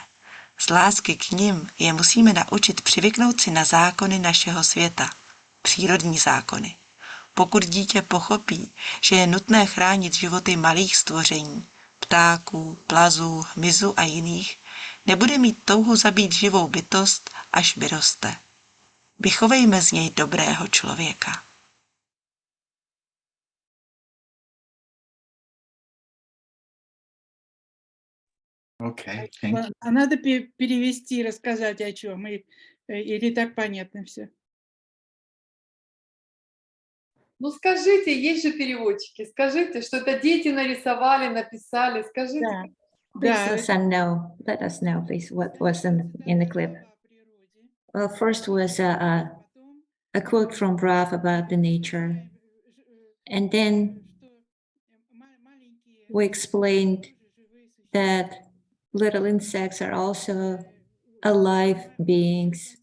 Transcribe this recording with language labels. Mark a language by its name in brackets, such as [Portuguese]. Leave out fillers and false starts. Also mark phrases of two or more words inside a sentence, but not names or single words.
[Czech] Z lásky k nim je musíme naučit přivyknout si na zákony našeho světa, přírodní zákony. Pokud dítě pochopí, že je nutné chránit životy malých stvoření, ptáků, plazů, hmyzu a jiných, nebude mít touhu zabít živou bytost, až vyroste. Vychovejme z něj dobrého člověka. Okay. [Russian] А надо перевести, рассказать о чем, или так понятно все? Ну скажите, есть же переводчики, скажите, что это дети нарисовали, написали, скажите. [English] Please let us know, please, what was in the clip. Well, first was a quote from Brav about the nature. And then we explained that little insects are also alive beings.